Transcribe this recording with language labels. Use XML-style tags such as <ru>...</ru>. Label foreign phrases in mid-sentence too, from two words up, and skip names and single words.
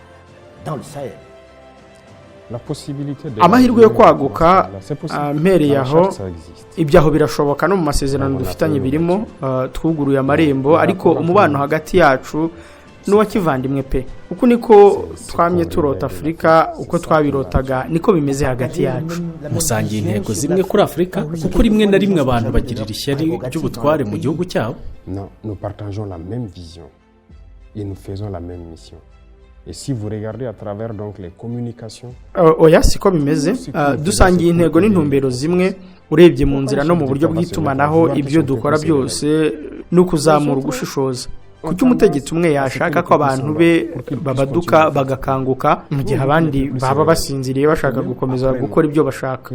<rw>Amahirwe yo kwaguka mpereye aho ibyaho birashoboka no mu masezerano dufitanye birimo twuguruye amarembo, ariko umubano hagati yacu n'uwa kivandimwe pe. Uko niko twamye turota Afurika, uko twabirotaga niko bimeze hagati yacu. Musangiye intego zimwe kuri Afurika kuko rimwe na rimwe abantu bagirira ishyari ry'ubutware mu gihugu cyabo.</rw> <fr>Nous partageons la même vision et nous faisons la même mission. Et si vous regardez à travers donc les communications,</fr> <rw>oya siko bimeze. Dusangiye intego n'intumbero zimwe. Urebye mu nzira no mu buryo bw'itumanaho ibyo dukora byose no kuzamura ugushishoza. Kuki umutegetsi umwe yashaka ko abantu be babaduka bagakanguka mu gihe abandi baba basinziriye bashaka gukomeza gukora ibyo bashaka?</rw>